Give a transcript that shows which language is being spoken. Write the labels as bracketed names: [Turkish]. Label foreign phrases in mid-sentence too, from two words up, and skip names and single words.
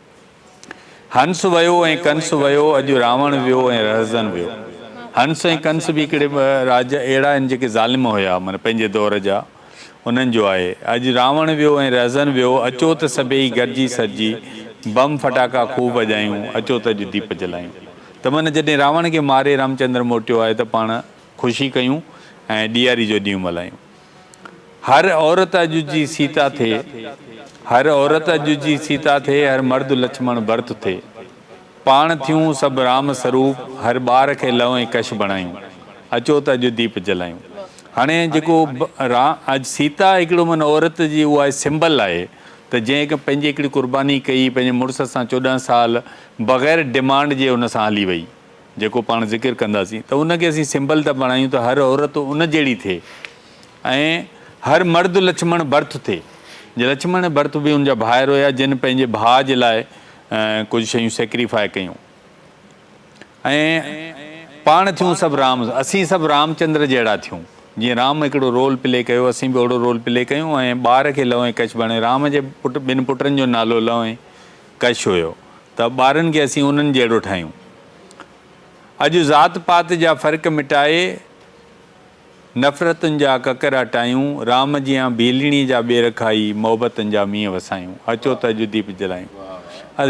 [Sindhi] हंस वियो ऐं कंस वियो अॼु रावण वियो ऐं रहज़न वियो हंस ऐं कंस बि हिकिड़े राजा अहिड़ा आहिनि जेके ज़ालिम हुया माना पंहिंजे दौर जा उन्हनि जो आहे अॼु रावण वियो ऐं रहज़न वियो अचो त सभई गॾिजी सॼी बम फटाका खूब वॼायूं अचो त अॼु दीप जलायूं त माना जॾहिं रावण खे मारे रामचंद्र मोटियो आहे त पाण ख़ुशी कयूं ऐं ॾियारी जो ॾींहुं मल्हायूं हर औरत अॼु जी सीता थिए हर औरत अॼु जी सीता थिए हर मर्द लक्ष्मण भरत थिए पाण थियूं सभु राम स्वरूप हर ॿार खे लव ऐं कश बणायूं अचो त अॼु दीप जलायूं हाणे जेको अॼु सीता हिकिड़ो माना औरत जी उहा सिंबल आहे त जंहिं पंहिंजी हिकिड़ी कुर्बानी कई पंहिंजे मुड़ुस सां 14 साल बग़ैर डिमांड जे हुन सां हली वई जेको पाण ज़िक्र कंदासीं त उनखे असीं सिंबल था बणायूं त हर औरत उन जहिड़ी थिए ऐं हर मर्द लक्ष्मण भरत थिए जे लक्ष्मण भरत बि हुनजा भाइर हुया जिन पंहिंजे भाउ जे लाइ कुझु शयूं सेक्रीफाई कयूं ऐं पाण थियूं सभु राम असीं सभु रामचंद्र जहिड़ा थियूं जीअं राम हिकिड़ो [English] role play [Sindhi] कयो असीं बि ओड़ो [English] role play [Sindhi] कयूं ऐं ॿार खे लव ऐं कश बणायो राम जे ॿिनि पुटनि जो नालो लव ऐं कश हुयो त ॿारनि खे असीं उन्हनि जहिड़ो ठाहियूं अॼु ज़ात पात जा फ़र्क़ु मिटाए नफ़रतुनि जा ककर हटायूं राम जियां बीलिणी जा ॿेर खाई मोहबतनि जा मींहं वसायूं अचो त अॼु दीप जलायूं